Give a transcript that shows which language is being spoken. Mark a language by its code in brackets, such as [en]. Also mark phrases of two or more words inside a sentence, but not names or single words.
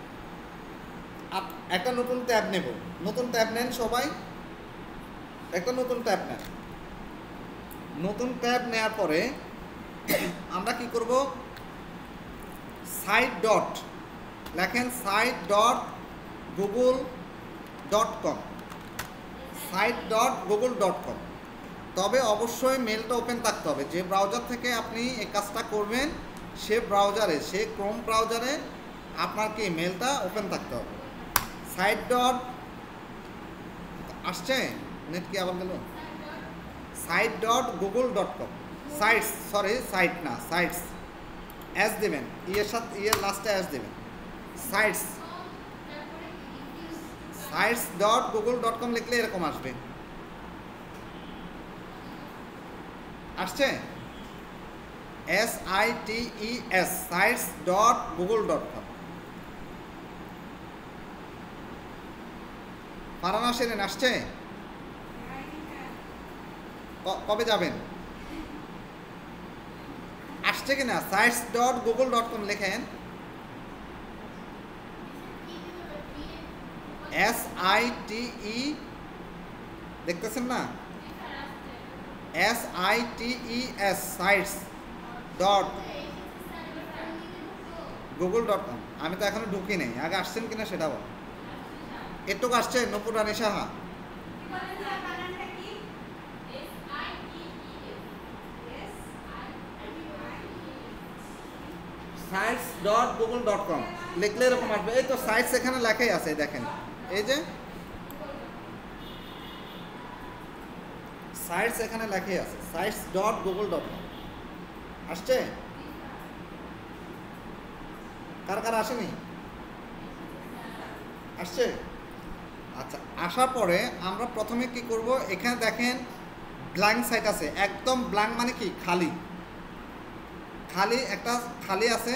[bn] একটা নতুন ট্যাব নেব। নতুন ট্যাব নেন সবাই, একটা নতুন ট্যাব নেন। নতুন ট্যাব নেওয়ার পরে আমরা কি করব? সাইট ডট লেখেন, site.google.com, site.google.com। তবে অবশ্যই মেলটা ওপেন থাকতে হবে। যে ব্রাউজার থেকে আপনি এই কাজটা করবেন সে ব্রাউজারে, সে ক্রোম ব্রাউজারে আপনার কি মেলটা ওপেন থাকতে হবে। সাইট ডট আসছে, নেট কি আবার গেল? site.google.com, সাইটস, সরি সাইট না, সাইটস অ্যাস দেবেন, ইয়ের সাথে ইয়ের লাস্টে অ্যাস দেবেন, sites.google.com লিখলে এরকম আসবে। আসছে SITES, sites.google.com। ফারানা সেরেন আসছে? কবে যাবেন? আসছে কিনা? sites.google.com লেখেন, SITE, দেখতেছেন না? SITES, sites.google.com। আমি তো এখনো ঢুকি নেই, আগে আসছেন কিনা সেটা বল। এটুকু আসছে নূপুর রানী সাহা? sites.google.com লিখলে এরকম আসবে। এই তো সাইটস এখানে লেখাই আছে, দেখেন এই যে সাইটস এখানে লেখাই আছে, sites.google.com। আসছে? কার কার আসেনি? আসছে? আচ্ছা, আসার পরে আমরা প্রথমে কি করব? এখানে দেখেন [en] blank site [bn] আছে, একদম ব্ল্যাঙ্ক মানে কি? খালি, একটা খালি আছে।